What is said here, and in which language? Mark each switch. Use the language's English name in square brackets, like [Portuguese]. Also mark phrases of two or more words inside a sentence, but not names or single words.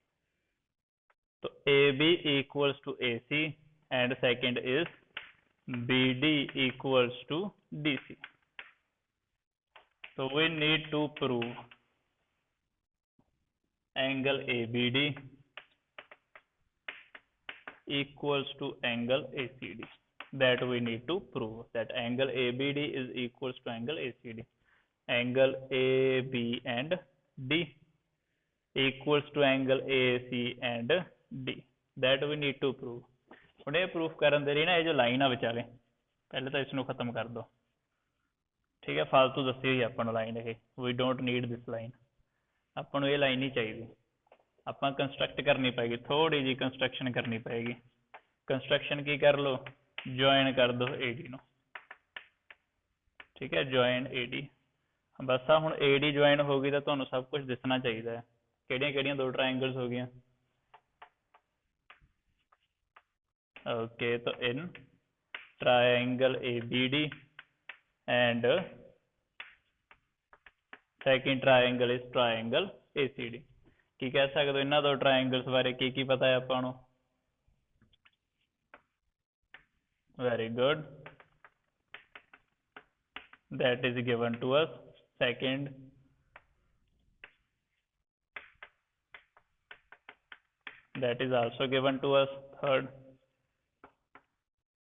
[English] So AB equals to AC and second is BD equals to DC. तो we need to prove angle ABD equals to angle ACD, that we need to prove that angle ABD is equals to angle ACD, angle AB and D equals to angle AC and D, that we need to prove। [Punjabi] ਹੁਣ ਇਹ ਪ੍ਰੂਫ ਕਰਨ ਦੇ ਲਈ ਨਾ, ਇਹ ਜੋ ਲਾਈਨ ਆ ਵਿਚਾਲੇ, ਪਹਿਲੇ ਤਾਂ ਇਸ ਨੂੰ ਖਤਮ ਕਰ ਦੋ। ਠੀਕ ਹੈ, ਫालतू ਦੱਸੀ ਹੋਈ ਆਪਾਂ ਨੂੰ ਲਾਈਨ ਇਹ, [English] we don't need this line, [Punjabi] ਆਪਾਂ ਨੂੰ ਇਹ ਲਾਈਨ ਨਹੀਂ ਚਾਹੀਦੀ। ਆਪਾਂ ਕੰਸਟਰਕਟ ਕਰਨੀ ਪਏਗੀ, ਥੋੜੀ ਜੀ ਕੰਸਟ੍ਰਕਸ਼ਨ ਕਰਨੀ ਪਏਗੀ। ਕੰਸਟ੍ਰਕਸ਼ਨ ਕੀ ਕਰ ਲੋ, ਜੁਆਇਨ ਕਰ ਦੋ AD ਨੂੰ। ਠੀਕ ਹੈ, ਜੁਆਇਨ AD, ਬੱਸ ਆ ਹੁਣ AD ਜੁਆਇਨ ਹੋ ਗਈ ਤੋ ਤੁਹਾਨੂੰ ਸਭ ਕੁਝ ਦਿਸਣਾ ਚਾਹੀਏ ਹੈ। ਕਿਹੜੀਆਂ ਦੋ ਟ੍ਰਾਇੰਗਲਸ ਹੋ ਗਈ? [English] OK, so in triangle ABD and second triangle is triangle ACD. [Punjabi] ਕੀ ਕਹਿ ਸਕਦੇ ਹੋ ਇਨ੍ਹਾਂ ਨੇ ਦੋ ਟ੍ਰਾਇੰਗਲਸ ਬਾਰੇ ਕੀ ਪਤਾ ਹੈ ਆਪਕੋ? [English] Very good, that is given to us. सेकंड, that is also given to us।